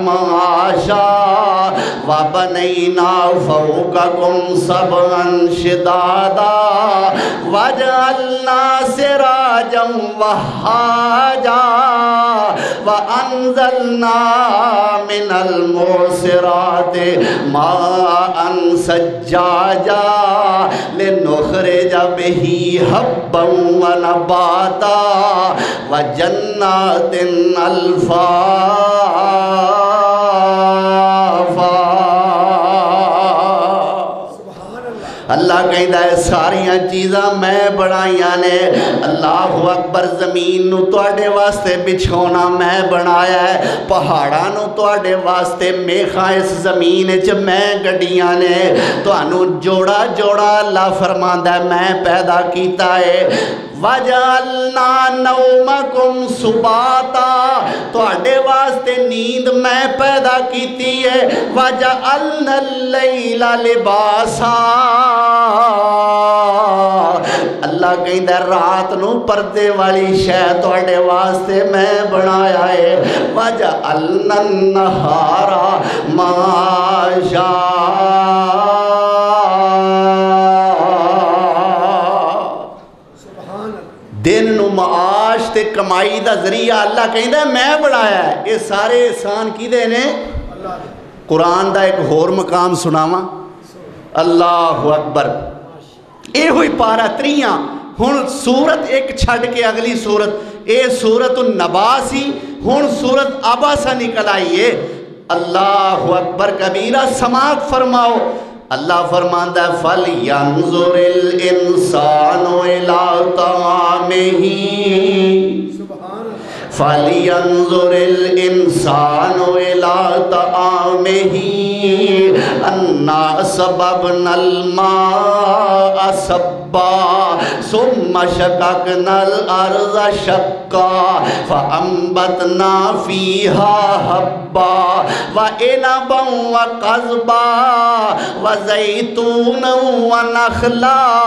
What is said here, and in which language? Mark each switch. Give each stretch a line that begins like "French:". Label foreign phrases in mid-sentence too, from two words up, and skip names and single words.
Arabic: مَعَاشًا وَبَنَيْنَا فَوْقَكُمْ سَبْعًا شِدَادًا وَجَعَلْنَا سِرَاجًا وَهَّاجًا وَأَنزَلْنَا مِنَ الْمُعْصِرَاتِ مَاءً ثَجَّاجًا لِنُخْرِجَ بِهِ حَبًّا وَنَبَاتًا وَجَنَّاتٍ أَلْفَافًا،
Punjabi: اللہ کہتا ہے ساریاں چیزاں میں بنائیاں نے،
Arabic: اللہ اکبر،
Punjabi: زمین نو تواڈے واسطے بچھونا میں بنایا ہے، پہاڑاں نو تواڈے واسطے میخاں اس زمین وچ میں گڈیاں نے، تانوں جوڑا جوڑا اللہ فرماندا ہے میں پیدا کیتا ہے،
Arabic: وَجَعَلْنَا نَوْمَكُمْ سُبَاتًا،
Punjabi: تواڈے واسطے نیند میں پیدا کیتی ہے،
Arabic: وَجَعَلْنَا اللَّيْلَ لِبَاسًا،
Punjabi: اللہ کہندا ہے رات نو پردے والی شے تواڈے واسطے میں بنایا ہے،
Arabic: وَجَعَلْنَا النَّهَارَ مَعَاشًا،
Punjabi: دن نو معاش تے کمائی دا ذریعہ اللہ کہندا ہے میں بنایا ہے، یہ سارے احسان کیدے نے؟ قرآن دا ایک اور مقام سناواں،
Arabic: اللہ اکبر،
Punjabi: اے ہوئی پارا تریاں، ہن سورت ایک چھڑ کے اگلی سورت، اے سورت النبا سی، ہن سورت عباسہ نکل آئیے،
Arabic: اللہ اکبر کبیرہ،
Punjabi: سماعت فرماؤ، اللہ فرماندا ہے
Arabic: فَلْيَنْظُرِ الْإِنسَانُ إِلَىٰ طَعَامِهِ فَلْيَنْظُرِ الْإِنسَانُ إِلَىٰ طَعَامِهِ أَنَّا صَبَبْنَا الْمَاءَ صَبًّا ثُمَّ شَقَقْنَا الْأَرْضَ شَقًّا فَأَنبَتْنَا فِيهَا حَبًّا وعنبا وقضبا وزیتونا ونخلا